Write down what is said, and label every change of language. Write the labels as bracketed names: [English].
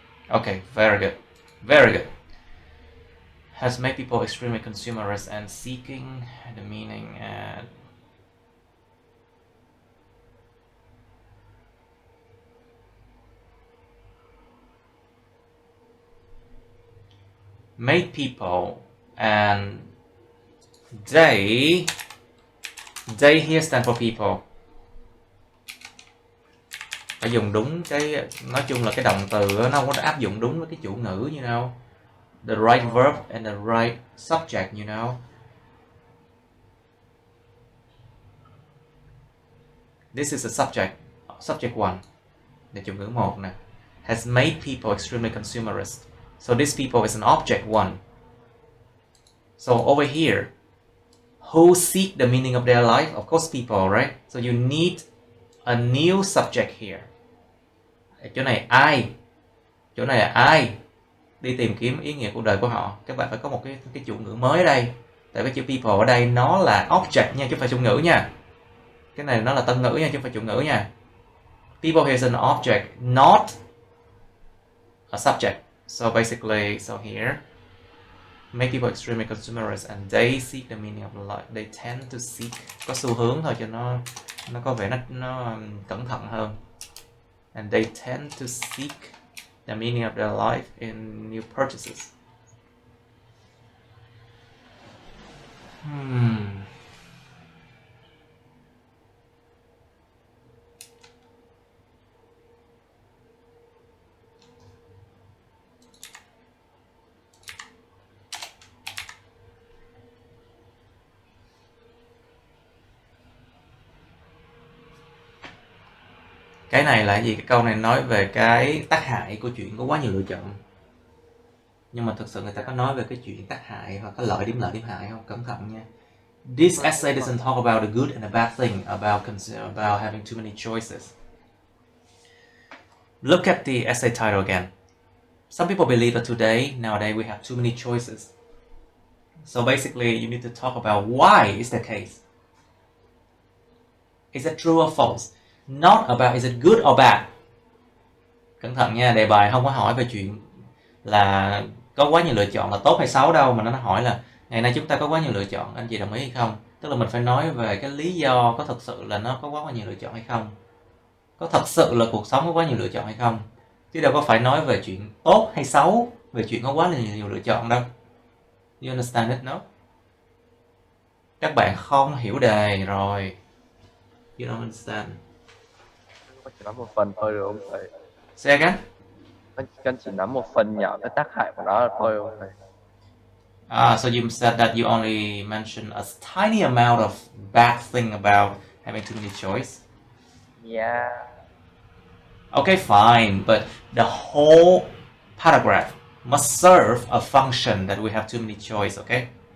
[English] Okay, very good. Very good. Has made people extremely consumerist and seeking the meaning and made people, and they here stand for people. [Vietnamese] Phải dùng đúng cái, nói chung là cái động từ nó không có áp dụng đúng với cái chủ ngữ, [English] you know. The right verb and the right subject, you know. This is a subject 1. [Vietnamese] Là chủ ngữ 1 nè. [English] Has made people extremely consumerist. So this people is an object 1. So over here, who seek the meaning of their life? Of course people, right? So you need a new subject here. [Vietnamese] Ở chỗ này ai, chỗ này là ai đi tìm kiếm ý nghĩa cuộc đời của họ. Các bạn phải có một cái chủ ngữ mới ở đây. Tại cái chữ people ở đây nó là object nha, chứ không phải chủ ngữ nha. Cái này nó là tân ngữ nha, chứ không phải chủ ngữ nha. [English] People here is an object, not a subject. So basically, so here, make people extremely consumerist and they seek the meaning of life. They tend to seek, [Vietnamese] có xu hướng thôi cho nó có vẻ nó cẩn thận hơn. [English] And they tend to seek the meaning of their life in new purchases. [Vietnamese] Cái này là gì? Cái câu này nói về cái tác hại của chuyện có quá nhiều lựa chọn. Nhưng mà thực sự người ta có nói về cái chuyện tác hại hoặc có lợi điểm hại không? Cẩn thận nha. [English] This essay doesn't talk about the good and the bad thing about having too many choices. Look at the essay title again. Some people believe that nowadays we have too many choices. So basically you need to talk about why is the case. Is it true or false? Not about is it good or bad. [Vietnamese] Cẩn thận nha, đề bài không có hỏi về chuyện là có quá nhiều lựa chọn là tốt hay xấu đâu, mà nó hỏi là ngày nay chúng ta có quá nhiều lựa chọn, anh chị đồng ý hay không? Tức là mình phải nói về cái lý do có thực sự là nó có quá nhiều lựa chọn hay không, có thật sự là cuộc sống có quá nhiều lựa chọn hay không, chứ đâu có phải nói về chuyện tốt hay xấu, về chuyện có quá nhiều lựa chọn đâu. [English] You understand it, no? [Vietnamese] Các bạn không hiểu đề rồi. [English] You don't understand. [Vietnamese] Chỉ nắm một phần thôi được không thầy? [English] Say again? [Vietnamese] Con chỉ nắm một phần nhỏ cái tác hại của nó là thôi không thầy? [English] So you said that you only mentioned a tiny amount of bad thing about having too many choice. Yeah. Okay, fine, but the whole paragraph must serve a function that we have too many choice, okay?